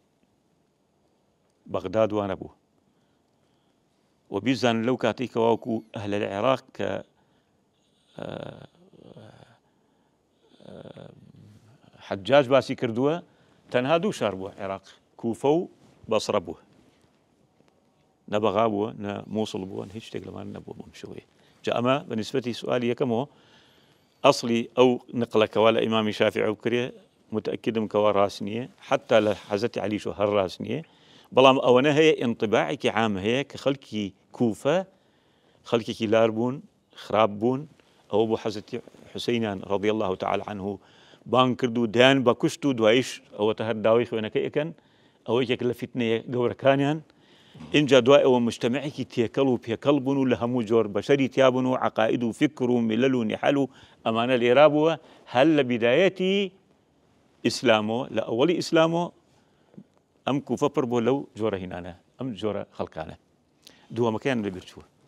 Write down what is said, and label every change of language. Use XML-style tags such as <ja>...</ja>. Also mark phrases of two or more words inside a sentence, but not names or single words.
<ckb>بەغداد وانە بوو و بیزان لەو کاتێک کەواوەکو</ckb> <ar>ئەهلە العێراق</ar> <ckb>کە حەجاج باسی کردووە تەنها دوو شار بووە عێراق کوفە و بەسڕە بووە نە بەغا بووە نە مووسڵ بووە هیچ شتێک لەمان نەبووە بۆم شەوەیە جا ئەمە بەنسبەتی سوالی یەکەمەوە ئەسڵی ئەو نقلەکەوا لە ئیمامی شافعی کرێ متأكدم کەوا ڕاست نییە حتا لە حەزەتی عەلیش هەر ڕاست نییە بەڵام ئەوەنە هەیە ئینطباعێکی عام هەیە کە خەڵکی کوفە خەڵکێکی لار بوون خراپ بوون ئەوە بۆ حەزەتی حوسەینیان</ckb> <ar>ڕەضی الله تعالی عنه</ar> <ckb>بان کرد و دایان بە کوشت و دواییش ئەوەتە هەر داوای خوێنەکەی ئەکەن ئەوە یەک لە فتنەیە گەورەکانیان اینجا دوای ئەوە مجتەمعێکی تێکەڵ و پێکەڵ بوون و لە هەموو جۆر بەشەری تیابوون و عەقائید و فکر و میلەل و نیحەل و ئەمانە لێرا بووە هەر لە بیدایەتی ئیسلامەوە لە ئەوەڵی ئیسلامەوە ئەم کوفە پڕ بۆ لەو جۆرە هینانە ئەم جۆرە خەڵکانە دووەمەکەیان لەبیر چووە</ckb>